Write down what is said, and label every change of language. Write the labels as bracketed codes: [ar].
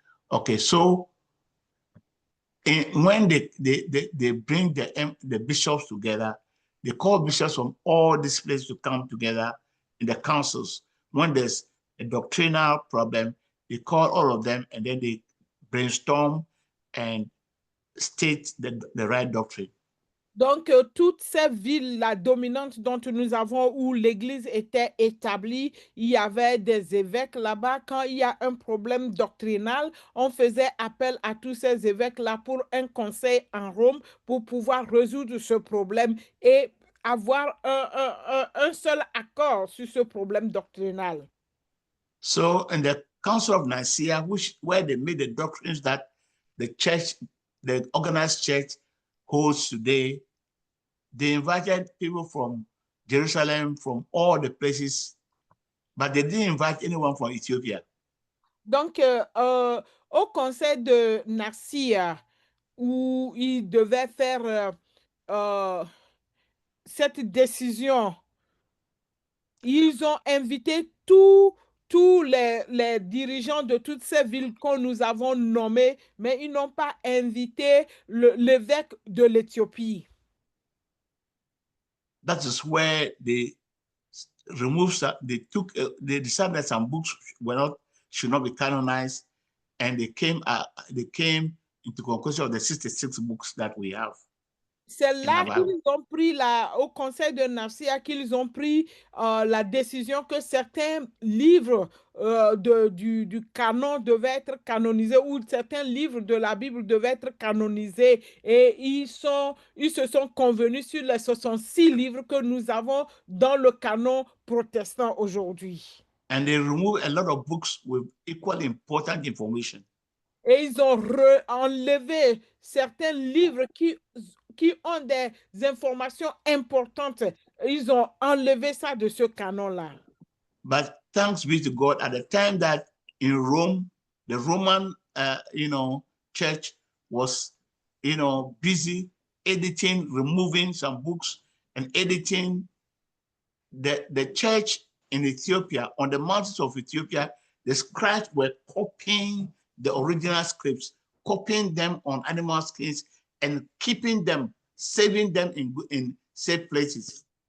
[en] Okay, so when they bring the bishops together, they call bishops from all these places to come together in the councils. When there's a doctrinal problem, they call all of them and then they brainstorm and state the right doctrine. [fr] Donc, toutes ces villes-là dominantes dont nous avons, où l'Église était établie, il y avait des évêques là-bas. Quand il y a un problème doctrinal, on faisait appel à tous ces évêques-là pour un conseil en Rome pour pouvoir résoudre ce problème et avoir un seul accord sur ce problème doctrinal. [en] So, in the Council of Nicaea, where they made the doctrines that the church, the organized church, holds today, they invited people from Jerusalem, from all the places, but they didn't invite anyone from Ethiopia. [fr] Donc, au conseil de Nicaea, où ils devaient faire cette décision, ils ont invité tous les dirigeants de toutes ces villes que nous avons nommées, mais ils n'ont pas invité l'évêque de l'Éthiopie. [en] That is where they removed, they decided that some books should not be canonized, and they came into conclusion of the 66 books that we have. [fr] C'est là qu'ils ont pris, au conseil de Nicaea, qu'ils ont pris la décision que certains livres du canon devaient être canonisés, ou certains livres de la Bible devaient être canonisés. Et ils se sont convenus sur les 66 livres que nous avons dans le canon protestant aujourd'hui. [en] And they removed a lot of books with equally important information. [fr] Et ils ont enlevé certains livres qui ont des informations importantes. Ils ont enlevé ça de ce canon-là. [en] But thanks be to God, at the time that in Rome, the Roman, church was, busy editing, removing some books and editing. The church in Ethiopia, on the mountains of Ethiopia, the scribes were copying the original scripts, copying them on animal skins and keeping them, saving them in safe places.